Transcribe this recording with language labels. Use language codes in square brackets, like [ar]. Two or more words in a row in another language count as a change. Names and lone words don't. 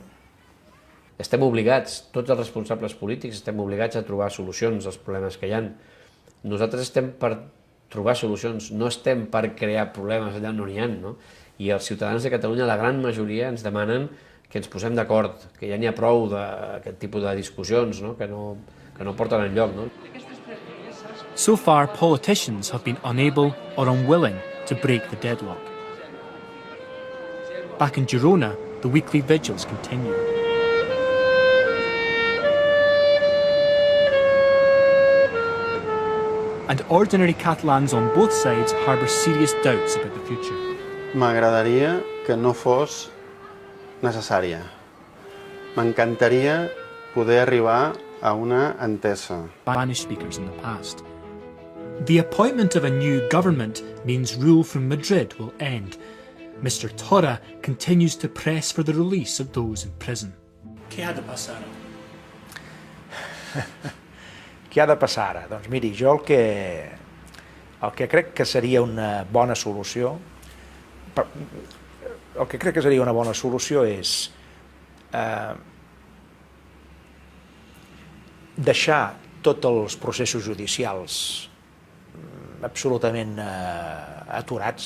[ca] Estem obligats, tots els responsables polítics, estem obligats a trobar solucions als problemes que hi ha. Nosaltres estem per trobar solucions, no estem per crear problemes allà on n'hi ha, no? I els ciutadans de Catalunya, la gran majoria, ens demanen que ens posem d'acord, que ja n'hi ha prou d'aquest tipus de discussions, no? Que no porten enlloc, no? [en] So far, politicians have been unable or unwilling to break the deadlock. Back in Girona, the weekly vigils continue. And ordinary Catalans on both sides harbour serious doubts about the future. [ca] M'agradaria que no fos necessària. M'encantaria poder arribar a una entesa. [en] Spanish speakers in the past. The appointment of a new government means rule from Madrid will end. Mr. Torra continues to press for the release of those in prison. [ca] Què ha de passar ara? Què ha de passar ara? Doncs miri, jo el que crec que seria una bona solució és deixar tots els processos judicials absolutament aturats.